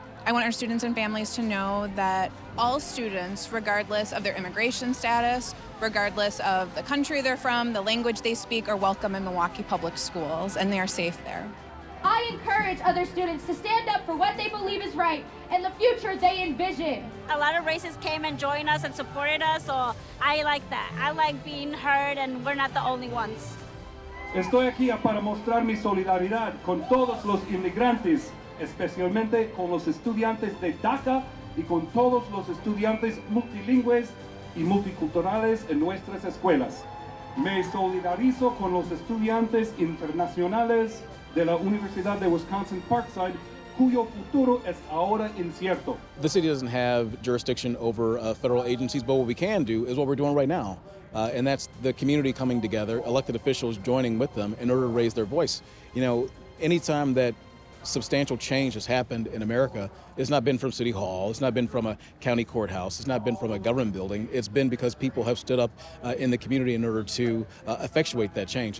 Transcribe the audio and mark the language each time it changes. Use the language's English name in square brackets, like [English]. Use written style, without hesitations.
[English] I want our students and families to know that all students, regardless of their immigration status, regardless of the country they're from, the language they speak, are welcome in Milwaukee Public Schools, and they are safe there. I encourage other students to stand up for what they believe is right and the future they envision. A lot of races came and joined us and supported us, so I like that. I like being heard, and we're not the only ones. [Spanish] Estoy aquí para mostrar mi solidaridad con todos los inmigrantes, especialmente con los estudiantes de DACA y con todos los estudiantes multilingües y multiculturales en nuestras escuelas. Me solidarizo con los estudiantes internacionales de la Universidad de Wisconsin-Parkside, cuyo futuro es ahora incierto. [English] The city doesn't have jurisdiction over federal agencies, but what we can do is what we're doing right now. And that's the community coming together, elected officials joining with them in order to raise their voice. You know, anytime that substantial change has happened in America, it's not been from City Hall, it's not been from a county courthouse, it's not been from a government building, it's been because people have stood up in the community in order to effectuate that change.